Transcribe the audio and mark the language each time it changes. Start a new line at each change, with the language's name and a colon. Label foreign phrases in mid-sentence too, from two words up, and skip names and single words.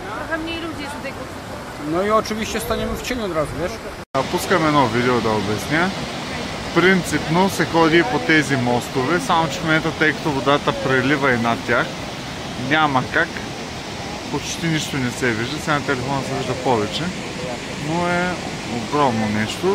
Polish: trochę mniej ludzi jest tutaj. No i oczywiście staniemy w cieniu od razu, wiesz?
Bulgarian: Пускам едно видео да обясня. Принципно се ходи по тези мостове, само че в момента, тъй като водата прелива и над тях, няма как. Почти нищо не се вижда, сега на телефона се вижда повече, но е огромно нещо.